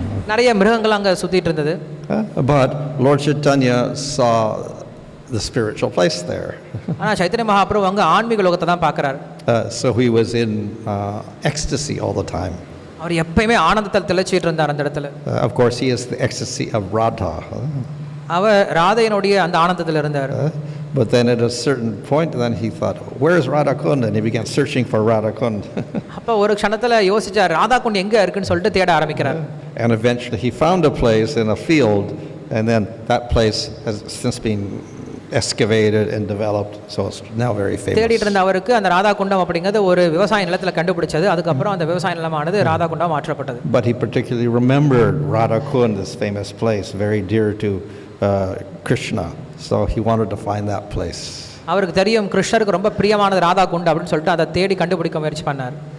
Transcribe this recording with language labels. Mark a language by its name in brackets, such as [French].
[Tamil] நிறைய மிருகங்கள் அங்கே சுற்றிட்டு இருந்தது. [English] But Lord Chaitanya saw the spiritual place there. [Tamil] ஆனால் சைத்தன்ய மகாபிரபு அங்கே ஆன்மீக லோகத்தை தான் பார்க்குறாரு. [English] So he was in ecstasy all the time. [Tamil] அவர் எப்பயுமே ஆனந்தத்தில் திளைச்சிட்டு இருந்தார் அந்த இடத்துல. [English] Of course he is the ecstasy of Radha. [Tamil] அவர் ராதையினுடைய அந்த ஆனந்தத்தில் இருந்தார். [English] But then at a certain point then he thought, where is Radha Kund? And he began searching for Radha Kund. [Tamil] அப்போ ஒரு க்ஷணத்தில் யோசிச்சார், ராதா குண்ட் எங்கே இருக்குன்னு சொல்லிட்டு தேட ஆரம்பிக்கிறார். [English] And eventually he found a place in a field, and then that place has since been excavated and developed, so it's now very famous. [Tamil] தேடிட்டு இருந்த அவருக்கு அந்த ராதா குண்டம் அப்படிங்கிறது ஒரு விவசாய நிலத்தில் கண்டுபிடிச்சது. அதுக்கப்புறம் அந்த விவசாய நிலமானது ராதா குண்டம் மாற்றப்பட்டது. [English] But he particularly remembered Radha Kund, this famous place, very dear to Krishna, so he wanted to find that place. [Tamil] அவருக்கு தெரியும் கிருஷ்ணருக்கு ரொம்ப பிரியமானது ராதா குண்ட் அப்படின்னு சொல்லிட்டு அதை தேடி கண்டுபிடிக்க முயற்சி பண்ணார்.